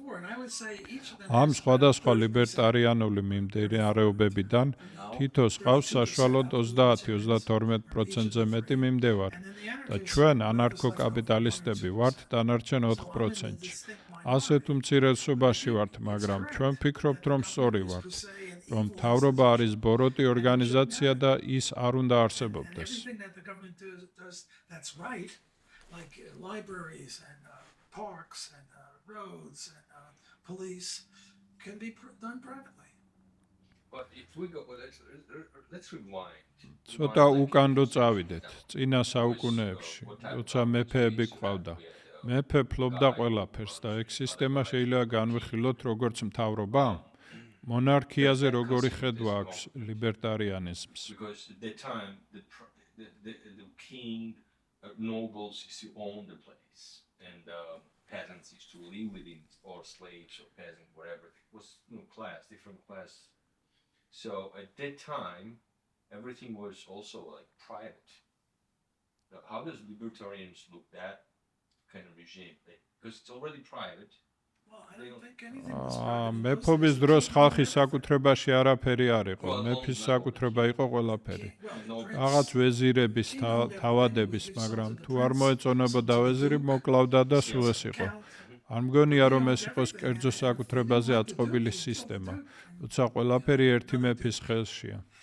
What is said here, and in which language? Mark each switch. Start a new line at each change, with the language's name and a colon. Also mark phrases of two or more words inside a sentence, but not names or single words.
Georgian: ამ სხვადასხვა ლიბერტარიანული მიმდინარეობებიდან თითოს ყავს საშუალოდ 30-32%-ზე მეტი მიმდევარი და ჩვენ ანარქო-კაპიტალისტები ვართ დანარჩენ 4%-ში. ასეთ უმცირესობაში ვართ, მაგრამ ჩვენ ვფიქრობთ, რომ სწორი ვართ, რომ მთავრობა არის ბოროტი ორგანიზაცია და ის არ უნდა არსებობდეს.
English: That's right, like libraries and parks and roads and police can be done privately. But if we go, let's rewind.
Georgian: ცოტა უკანდო წავიდეთ წინა საუკუნეებში, როცა მეფეები ყავდა. მეფე ფლობდა ყველაფერს და ეგ სისტემა შეიძლება განვიხილოთ როგორც მთავრობა. მონარქიაზე როგორი ხედვა აქვს ლიბერტარიანიზმს?
English: Because at that time the king, nobles used to own the place, and peasants used to live within, or slaves or peasants, whatever. It was different class. So at that time, everything was also like private. Now, how does libertarians look at that kind of regime? Because it's already private. Well, I don't think anything was private.
Georgian: მეფობის დროს ხალხის საკუთრებაში არაფერი არ იყო. მეფის საკუთრება იყო ყველაფერი. რაღაც ვეზირების, თავადების, მაგრამ თუ არ მოეწონებოდა ვეზირი, მოკლავდა და სულ ეს იყო. არ მგონია, რომ ეს იყოს კერძო საკუთრებაზე აწყობილი სისტემა, როცა ყველაფერი ერთი მეფის ხელშია.